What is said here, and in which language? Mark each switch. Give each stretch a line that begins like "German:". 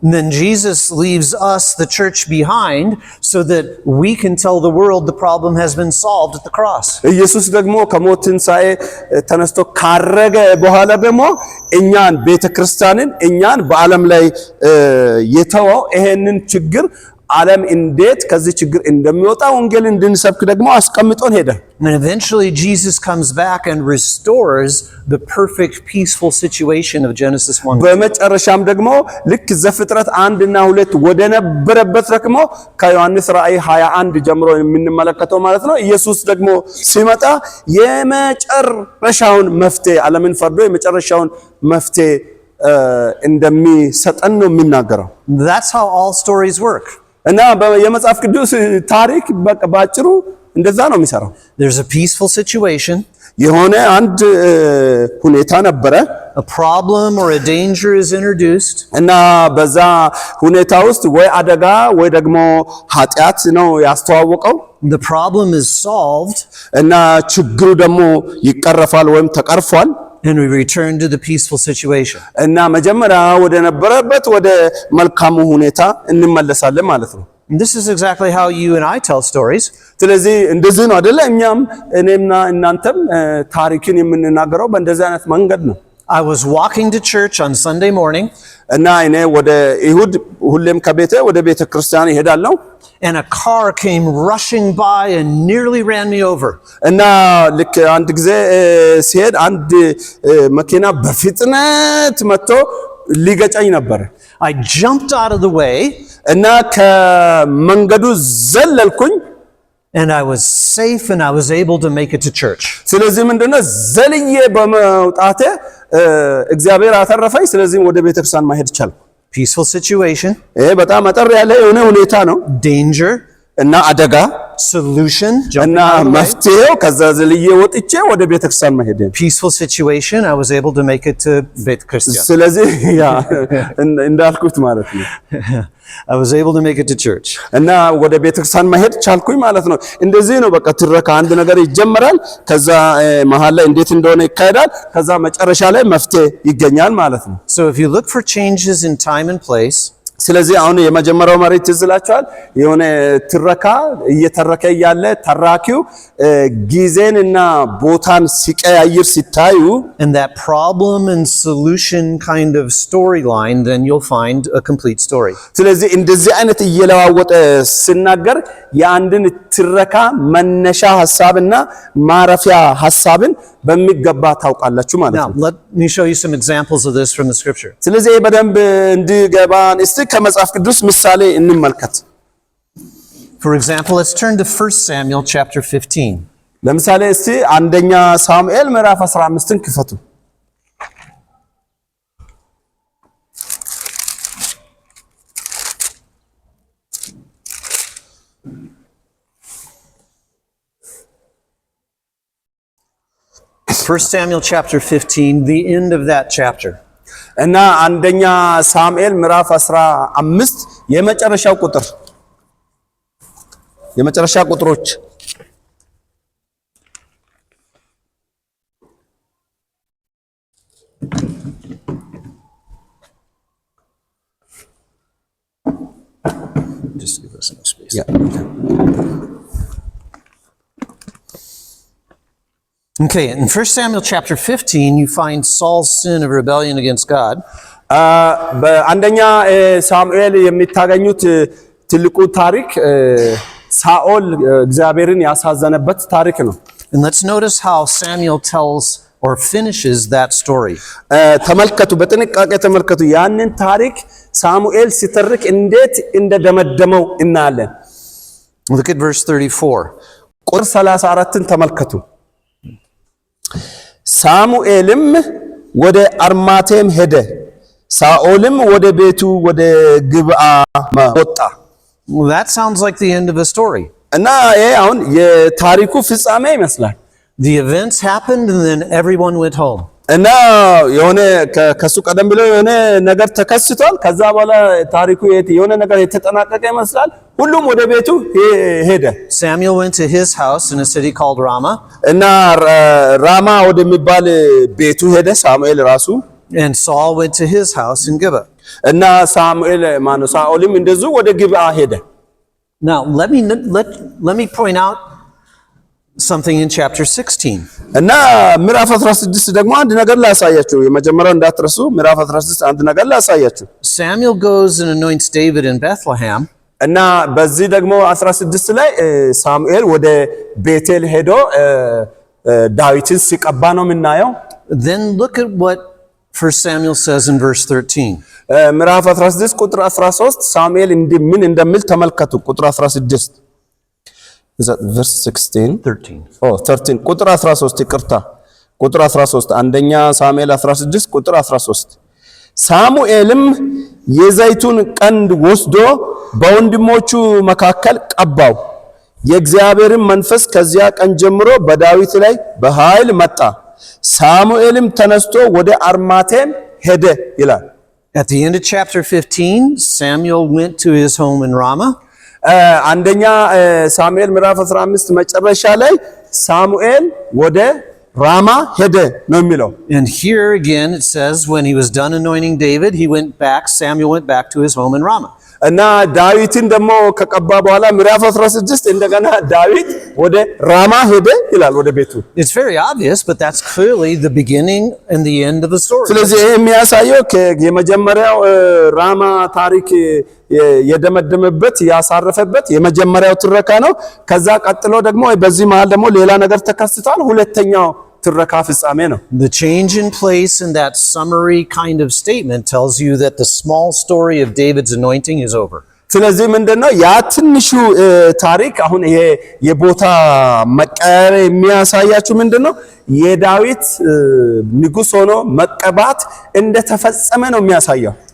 English: And then Jesus leaves us, the church, behind so that we can tell the world the problem has been solved at the cross.
Amharic: ኢየሱስ ደግሞ ከሞት ትንሣኤ ተነስቶ ካረገ በኋላ ደግሞ እኛን ቤተክርስቲያንን እኛን በዓለም ላይ የተወው ይሄንን ችግር ዓለም እንዴት ከዚህ ችግር እንደሚወጣ ወንጌል እንድንሰብክ ደግሞ አስቀምጦን ሄደ።
English: And eventually Jesus comes back and restores the perfect peaceful situation of Genesis 1.
Amharic: በመጨረሻም ደግሞ ልክ ዘፍጥረት 1 እና 2 ወደ ነበረበት ደግሞ ከዮሐንስ ራእይ 21 ጀምሮ የምንመለከተው ማለት ነው ኢየሱስ ደግሞ ሲመጣ የመጨረሻውን መፍትሄ ዓለምን ፈርዶ የመጨረሻውን መፍትሄ እንደሚሰጠን ነው የሚናገረው።
English: That's how all stories work.
Amharic: እና የመጽሐፍ ቅዱስ ታሪክ ባጭሩ እንደዛ ነው የሚሰራው።
English: There's a peaceful situation.
Amharic: የሆነ አንድ ሁኔታ ነበረ።
English: A problem or a danger is introduced.
Amharic: እና በዛ ሁኔታ ውስጥ ወይ አደጋ ወይ ደግሞ ኃጢአት ነው ያስተዋወቀው።
English: The problem is solved.
Amharic: እና ችግሩ ደግሞ ይቀረፋል ወይም ተቀርፏል።
English: And we return to the peaceful situation.
Amharic: እና መጀመሪያ ወደ ነበረበት ወደ መልካሙ ሁኔታ እንመለሳለን ማለት ነው።
English: And this is exactly how you and I tell stories.
Amharic: ስለዚህ እንደዚህ ነው አይደለ? እኛም እኔና እናንተም ታሪክን የምንናገረው በእንደዚህ አይነት መንገድ ነው።
English: I was walking to church on Sunday morning.
Amharic: እና እኔ ወደ ይሁድ ሁሌም ከቤቴ ወደ ቤተ ክርስቲያን እሄዳለሁ።
English: And a car came rushing by and nearly ran me over.
Amharic: እና ልክ አንድ ጊዜ ሲሄድ አንድ መኪና በፍጥነት መጥቶ ሊገጨኝ ነበር።
English: I jumped out of the way.
Amharic: እና ከመንገዱ ዘለልኩኝ።
English: And I was safe and I was able to make it to church.
Amharic: ስለዚህ ምንድነው ዘልዬ በመውጣቴ እግዚአብሔር አተረፈኝ። ስለዚህ ወደ ቤተክርስቲያን ማሄድ ቻልኩ።
English: Peaceful situation.
Amharic: ይሄ በጣም አጠር ያለ የሆነ ሁኔታ ነው።
English: Danger.
Amharic: እና አደጋ
English: Solution.
Amharic: እና መፍትሄው ከዛ ዘልዬ ወጥቼ ወደ ቤተክርስቲያን መሄድ።
English: Peaceful situation. I was able to make it to
Amharic: ቤተ ክርስቲያን። ስለዚህ ያ እንዳልኩት ማለት ነው።
English: I was able to make it to church.
Amharic: እና ወደ ቤተክርስቲያን መሄድ ቻልኩኝ ማለት ነው። እንደዚህ ነው በቃ ትረካ አንድ ነገር ይጀመራል። ከዛ መሃል ላይ እንዴት እንደሆነ ይካሄዳል። ከዛ መጨረሻ ላይ መፍትሄ ይገኛል ማለት ነው።
English: So if you look for changes in time and place,
Amharic: ስለዚህ አሁን የመጀመሪያው መሬት ትዝላችኋል። የሆነ ትረካ እየተረከ ያለ ተራኪው ጊዜንና ቦታን ሲቀያይር ሲታዩ
English: and that problem and solution kind of storyline, then you'll find a complete story.
Amharic: ስለዚህ እንደዚህ አይነት እየለዋወጠ ሲናገር የአንድን ትረካ መነሻ ሐሳብና ማረፊያ ሐሳብን በሚገባ ታውቃላችሁ ማለት
English: Now,
Amharic: ነው።
English: let me show you some examples of this from the scripture.
Amharic: ስለዚህ በደንብ እንዲገባን እስቲ ከመጽሐፍ ቅዱስ ምሳሌ እንመልከት።
English: For example, let's turn to 1 Samuel chapter 15.
Amharic: ለምሳሌ እስቲ አንደኛ ሳሙኤል ምዕራፍ 15ን ክፈቱ።
English: First Samuel chapter 15, the end of that chapter.
Amharic: እና አንደኛ ሳሙኤል ምዕራፍ 15 የመጨረሻው ቁጥሮች
English: Just give us some space. Yeah. Okay, in 1 Samuel chapter 15, you find Saul's sin of rebellion against God.
Amharic: በአንደኛ ሳሙኤል የሚታገኙት ትልቁ ታሪክ ሳኦል እግዚአብሔርን ያሳዘነበት ታሪክ ነው።
English: And let's notice how Samuel tells or finishes that story.
Amharic: ተመልከቱ፣ በጥንቃቄ ተመልከቱ። ያንን ታሪክ ሳሙኤል ሲተርክ እንዴት እንደደመደመው እናያለን።
English: Look at verse 34.
Amharic: ቁጥር 34ን ተመልከቱ። ሳሙኤልም ወደ አርማቴም ሄደ፣ ሳኦልም ወደ ቤቱ ወደ ግብዓ ወጣ።
English: Well, that sounds like the end of a story.
Amharic: እና ይሄ አሁን የታሪኩ ፍጻሜ ይመስላል።
English: The events happened and then everyone went home.
Amharic: እና የሆነ ከሱ ቀደም ብሎ የሆነ ነገር ተከስቷል። ከዛ በኋላ ታሪኩ የሆነ ነገር የተጠናቀቀ ይመስላል። ሁሉም ወደ ቤቱ ሄደ።
English: Samuel went to his house in a city called Ramah.
Amharic: እና ራማ ወደሚባል ቤቱ ሄደ ሳሙኤል ራሱ።
English: And Saul went to his house in Gibeah.
Amharic: እና ሳኦልም እንደዚሁ ወደ ግብዓ ሄደ።
English: Now, let me point out something in chapter 16.
Amharic: እና ምዕራፍ 16 ደግሞ አንድ ነገር ላሳያችሁ። የመጀመሪያው እንዳትረሱ። ምዕራፍ 16 አንድ ነገር ላሳያችሁ።
English: Samuel goes and anoints David in Bethlehem.
Amharic: እና በዚህ ደግሞ 16 ላይ ሳሙኤል ወደ ቤቴል ሄዶ ዳዊትን ሲቀባ ነው የምናየው።
English: Then look at what 1 Samuel says in verse 13.
Amharic: ምዕራፍ 16 ቁጥር 13 ሳሙኤል ምን እንደሚል ተመልከቱ። ቁጥር 16
English: is that verse 16
Amharic: 13 ቁጥር 13 ይቅርታ፣ ቁጥር 13 አንደኛ ሳሙኤል 16 ቁጥር 13 ሳሙኤልም የዘይቱን ቀንድ ወስዶ በወንድሞቹ መካከል ቀባው፣ የእግዚአብሔርን መንፈስ ከዚያ ቀን ጀምሮ በዳዊት ላይ በኃይል መጣ፣ ሳሙኤልም ተነስቶ ወደ አርማቴም ሄደ ይላል።
English: At the end of chapter 15, Samuel went to his home in Ramah.
Amharic: አንደኛ ሳሙኤል ምዕራፍ 15 መጨረሻ ላይ ሳሙኤል ወደ ራማ ሄደ ነው የሚለው።
English: And here again it says when he was done anointing David, Samuel went back to his home in Ramah.
Amharic: እና ዳዊትን ደግሞ ከቀባ በኋላ ምዕራፍ 16 እንደገና ዳዊት ወደ ራማ ሄደ ይላል፣ ወደ ቤቱ።
English: It's very obvious, but that's clearly the beginning and the end of the story.
Amharic: ስለዚህ ይሄ የሚያሳየው የመጀመሪያው ራማ ታሪክ የደመደመበት ያሳረፈበት የመጀመሪያው ትረካ ነው። ከዛ ቀጥሎ ደግሞ በዚህ መሃል ደግሞ ሌላ ነገር ተከስቷል። ሁለተኛው ትረካ ፍጻሜ ነው።
English: The change in place in that summary kind of statement tells you that the small story of David's anointing is over.
Amharic: ስለዚህ ምንድነው ያ ትንሹ ታሪክ አሁን ይሄ የቦታ መቀየር የሚያሳያችሁ ምንድነው የዳዊት ንጉስ ሆኖ መቀባት እንደተፈጸመ ነው የሚያሳየው።